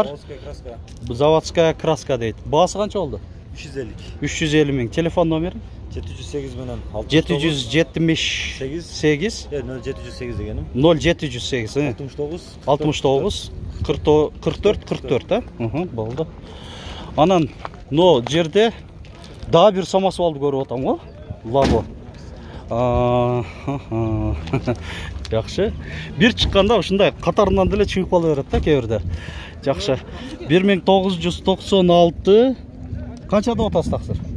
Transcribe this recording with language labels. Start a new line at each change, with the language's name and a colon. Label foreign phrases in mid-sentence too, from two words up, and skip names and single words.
Kazakh: Заводская краска дейді. Басы қанша болды? 350 000. Телефон номері?
Kyrgyz: 708 менен 778 708 дегенім 0708 69 44 44 болды. Анан но жерде да бир самосвалды көрүп атам го, лабо. Жакшы. Бир чыкканда ушундай катарынан деле чыгып кала берет да кээ-бирде. Жакшы. 1996 канчада отасыздар?